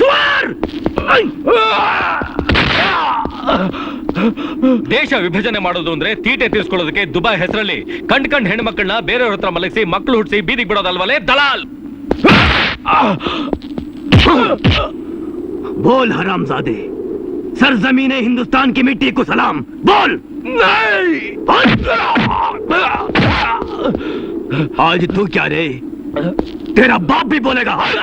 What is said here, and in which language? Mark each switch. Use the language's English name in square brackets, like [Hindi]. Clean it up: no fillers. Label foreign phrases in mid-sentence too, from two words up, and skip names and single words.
[Kannada] ದೇಶ ವಿಭಜನೆ ಮಾಡೋದು ಅಂದ್ರೆ ತೀಟೆ ತೀರ್ಸ್ಕೊಳ್ಳೋದಕ್ಕೆ ದುಬೈ ಹೆಸರಲ್ಲಿ ಕಂಡ್ ಹೆಣ್ಮಕ್ಳನ್ನ ಬೇರೆಯವ್ರ ಹತ್ರ ಮಲಗಿಸಿ ಮಕ್ಕಳು ಹುಟ್ಟಿಸಿ ಬೀದಿಗೆ ಬಿಡೋದಲ್ವಲೇ ದಲಾಲ್. [Hindi] बोल हरामज़ादे, सरजमीने हिंदुस्तान की मिट्टी को सलाम बोल। नहीं, आज तू क्या रे, तेरा बाप भी बोलेगा।